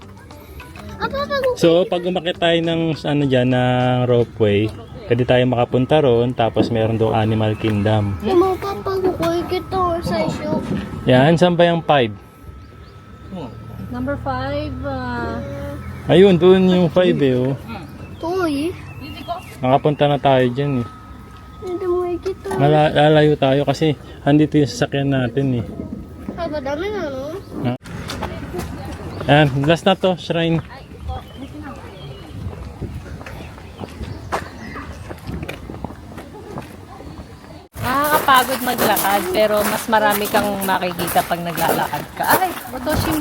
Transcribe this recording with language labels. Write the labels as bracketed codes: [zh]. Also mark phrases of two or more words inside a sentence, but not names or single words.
[tl] So, pag umakyat tayo ng ano dyan, ng ropeway, pwede tayo makapunta ron, tapos meron doon Animal Kingdom. Yan, saan ba yung 5? Number 5, Ayun, doon yung 5 eh, oh. [ja] 遠い [tl] Nakapunta na tayo dyan eh. [ja] でも行きたい。 [tl] Lalayo tayo kasi andito yung sasakyan natin eh. [ja] パパダメなの？ [tl] Ayan, last na to, shrine. nakakapagod maglakad pero mas marami kang makikita pag naglalakad ka. Ay, Motoshimo.